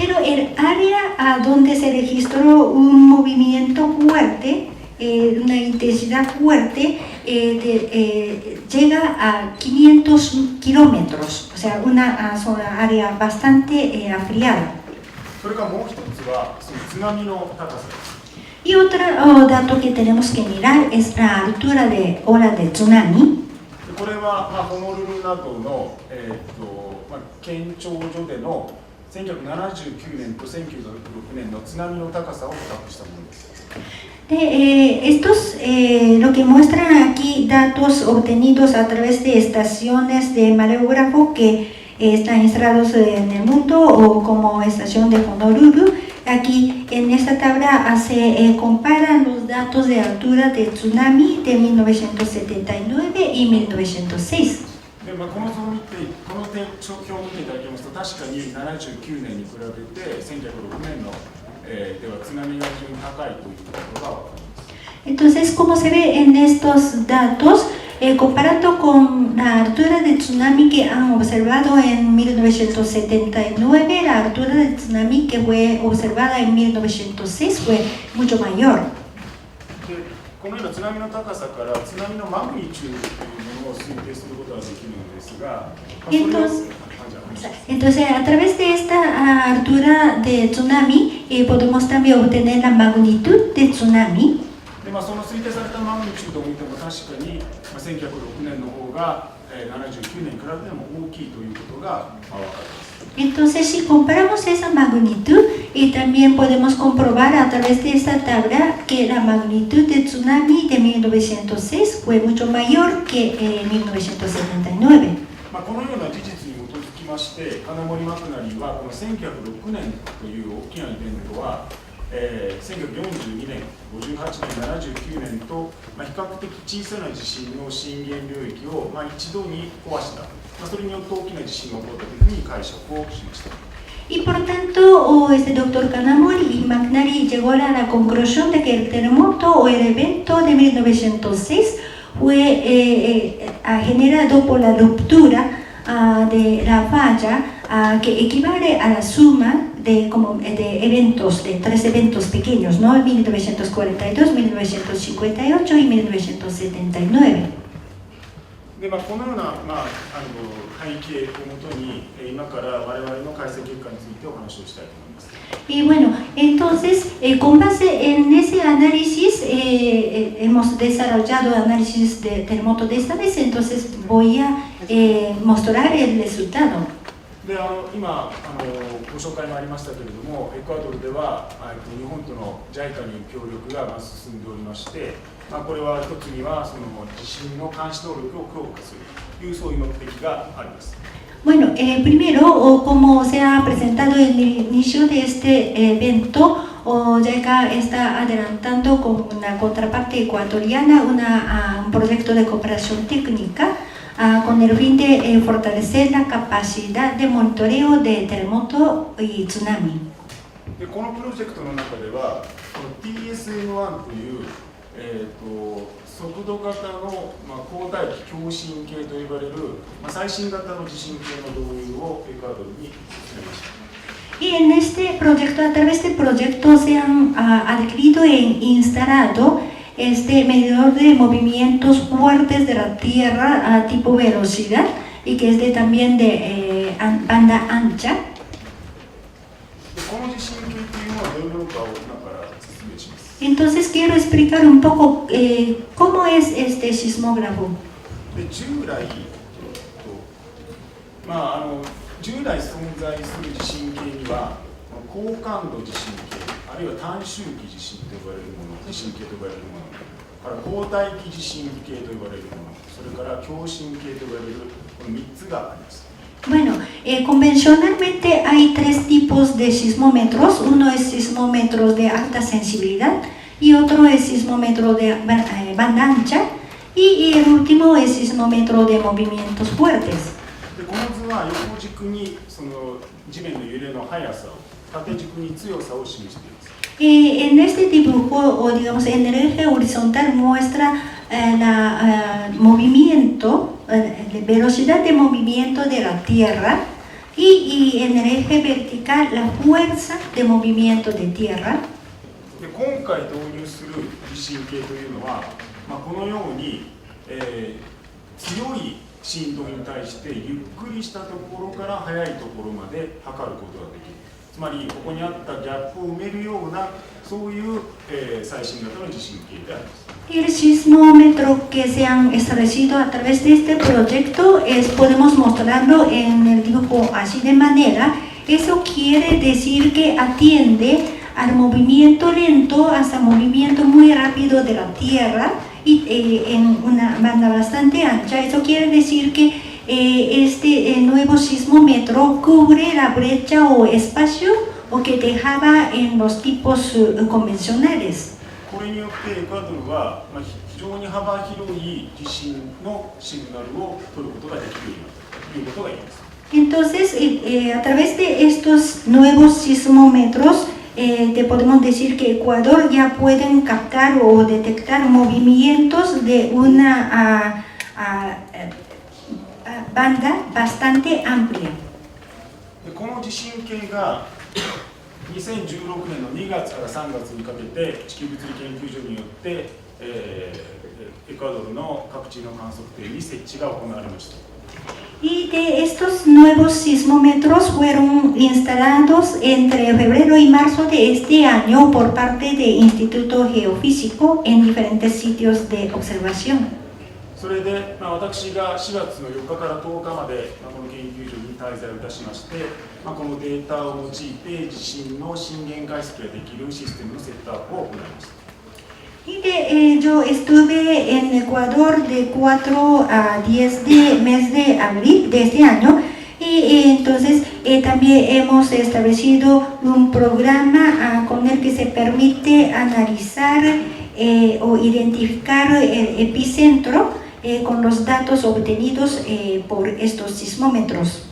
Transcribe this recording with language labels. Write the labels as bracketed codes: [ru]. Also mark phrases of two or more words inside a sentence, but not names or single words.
[es] Pero el área donde se registró un movimiento fuerte, una intensidad fuerte, llega a 500 kilómetros, o sea, una área bastante afriada. [ja] それからもう一つはその津波の高さです。 [es] Y otro dato que tenemos que mirar es la altura de ola de tsunami. [ja] これはホノルルなどの県庁所での1979年と1906年の津波の高さを比較したものです。 [es] Estos, lo que muestran aquí datos obtenidos a través de estaciones de mareógrafo que están instalados en el mundo o como estación de Honolulu. Aquí en esta tabla se comparan los datos de altura de tsunami de 1979 y 1906. [ja] でこの表を見ていただきますと、確かに79年に比べて1906年のでは津波が非常に高いということが分かります。 [es] Entonces, como se ve en estos datos, comparando con la altura de tsunami que han observado en 1979, la altura de tsunami que fue observada en 1906 fue mucho mayor. [ja] でこのような津波の高さから津波のマグニチュードというものを推定することができるのですが、 [es] Entonces, a través de esta altura de tsunami, podemos también obtener la magnitud de tsunami. [ja] でその推定されたマグニチュードを見ても確かに1906年の方が79年に比べても大きいということが分かります。 [es] Entonces, si comparamos esa magnitud, y también podemos comprobar a través de esta tabla que la magnitud de tsunami de 1906 fue mucho mayor que en 1979. [ja] このような事実に基づきまして、金森マクナリーはこの1906年という大きなイベントは、1942年、58年、79年と、比較的小さな地震の震源領域を、一度に壊した、それによって大きな地震が起こったというふうに解釈をしました。 [es] Y por tanto, este doctor Kanamori y McNary llegó a la conclusión de que el terremoto o el evento de 1906 fue generado por la ruptura de la falla que equivale a la suma de eventos, de tres eventos pequeños, ¿no? 1942, 1958 y 1979. [ja] でこのような、背景をもとに今から我々の解析結果についてお話をしたいと思います。 [es] Y bueno, entonces, con base en ese análisis, hemos desarrollado análisis de terremoto de esta vez, entonces voy a mostrar el resultado. [ja] で今ご紹介もありましたけれども、エクアドルでは日本との JICA による協力が進んでおりまして、これは一つにはその地震の監視能力を強化するというそういう目的があります。 [es] Bueno, primero, como se ha presentado en el inicio de este evento, JICA está adelantando con una contraparte ecuatoriana un proyecto de cooperación técnica con el fin de fortalecer la capacidad de monitoreo de terremoto y tsunami. [ja] でこのプロジェクトの中では、この TSM1 という速度型の高帯域共振計と呼ばれる最新型の地震計の導入をエクアドルに進めました。 [es] Y en este proyecto, a través de este proyecto, se han adquirido e instalado este medidor de movimientos fuertes de la Tierra a tipo velocidad y que es también de banda ancha. [ja] この地震計というのはどういうものかを今から説明します。 [es] Entonces quiero explicar un poco cómo es este sismógrafo. [ja] で従来存在する地震計には高感度地震計あるいは短周期地震と呼ばれるもの、地震計と呼ばれるものから高帯域地震計と呼ばれるもの、それから共振計と呼ばれるこの3つがあります。 [es] Bueno, convencionalmente hay tres tipos de sismómetros. Uno es sismómetro de alta sensibilidad y otro es sismómetro de banda ancha y el último es sismómetro de movimientos fuertes. [ja] でこの図は横軸にその地面の揺れの速さを、縦軸に強さを示しています。 [es] En este dibujo, o digamos en el eje horizontal, muestra movimiento, la velocidad de movimiento de la Tierra y en el eje vertical la fuerza de movimiento de Tierra. [ja] で今回導入する地震計というのは、このように、強い振動に対してゆっくりしたところから速いところまで測ることができる。つまりここにあったギャップを埋めるようなそういう、最新型の地震計であります。 [es] El sismómetro que se han establecido a través de este proyecto podemos mostrarlo en el dibujo así de manera. Eso quiere decir que atiende al movimiento lento hasta movimiento muy rápido de la Tierra y en una banda bastante ancha. Eso quiere decir que este nuevo sismómetro cubre la brecha o espacio o que dejaba en los tipos convencionales. [ja] これによってエクアドルは、非常に幅広い地震のシグナルを取ることができるようになったということが言えます。 [es] Entonces, a través de estos nuevos sismómetros, podemos decir que Ecuador ya pueden captar o detectar movimientos de una banda bastante amplia. [ja] でこの地震計が2016年の2月から3月にかけて地球物理研究所によって、エクアドルの各地の観測点に設置が行われました。 [es] Y de estos nuevos sismómetros fueron instalados entre febrero y marzo de este año por parte del Instituto Geofísico en diferentes sitios de observación. [ja] それで、私が4月の4日から10日まで、この研究所に滞在をいたしまして、このデータを用いて地震の震源解析ができるシステムのセットアップを行いました。 [es] Y yo estuve en Ecuador de 4 a 10 de mes de abril de este año y entonces también hemos establecido un programa con el que se permite analizar o identificar el epicentro con los datos obtenidos por estos sismómetros.